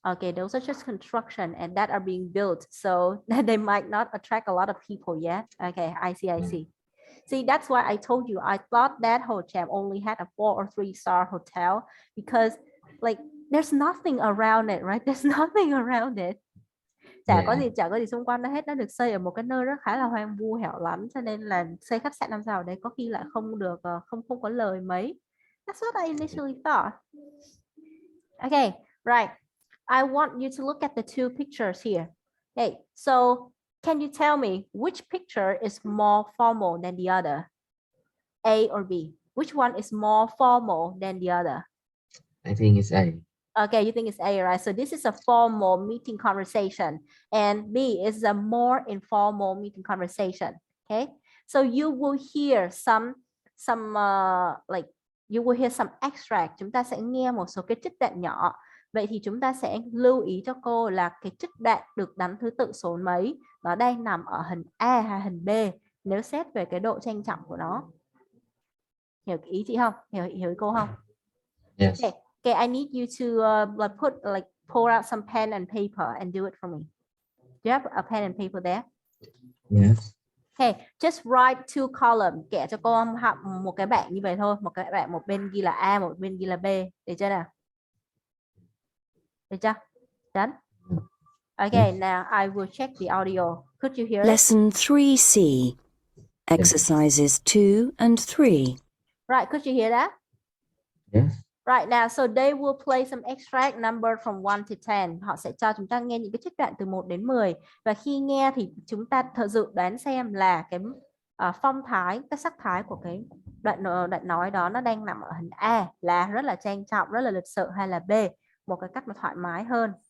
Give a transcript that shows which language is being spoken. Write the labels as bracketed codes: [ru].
[en] Okay, those are just construction and that are being built, so they might not attract a lot of people yet. Okay, I see. See, that's why I told you I thought that Ho Cham only had a 4 or 3-star hotel, because like there's nothing around it, right? There's nothing around it. [vi] Chả có gì xung quanh nó hết, nó được xây ở một cái nơi rất khá là hoang vu hẻo lánh, cho nên là xây khách sạn 5 sao ở đây có khi lại không được không có lời mấy. [en] That's what I initially thought. Okay, right. I want you to look at the two pictures here. Okay, so can you tell me which picture is more formal than the other? A or B? Which one is more formal than the other? I think it's A. Okay, you think it's A, right? So this is a formal meeting conversation, and B is a more informal meeting conversation. Okay, so you will hear some some like you will hear some extract. [vi] Chúng ta sẽ nghe một số cái trích đoạn nhỏ. Vậy thì chúng ta sẽ lưu ý cho cô là cái trích đoạn được đánh thứ tự số mấy, nó đang nằm ở hình A hay hình B nếu xét về cái độ trang trọng của nó. Hiểu ý chị không? Hiểu ý cô không? [en] Yes. Okay, I need you to pull out some pen and paper and do it for me. Do you have a pen and paper there? Yes. Okay, just write two columns. [vi] Kẻ cho cô học một cái bảng như vậy thôi. Một cái bảng, một bên ghi là A, một bên ghi là B. Được chưa nào? Được chưa? [en] Done? Okay, now I will check the audio. Could you hear it? Lesson 3C. Exercises 2 and 3. Right, could you hear that? Yes. Right now, so they will play some extract number from 1 to 10. [vi] Họ sẽ cho chúng ta nghe những cái trích đoạn từ 1 đến 10. Và khi nghe thì chúng ta thử đoán xem là cái phong thái, cái sắc thái của cái đoạn nói đó nó đang nằm ở hình A là rất là trang trọng, rất là lịch sự, hay là B, một cái cách mà thoải mái hơn.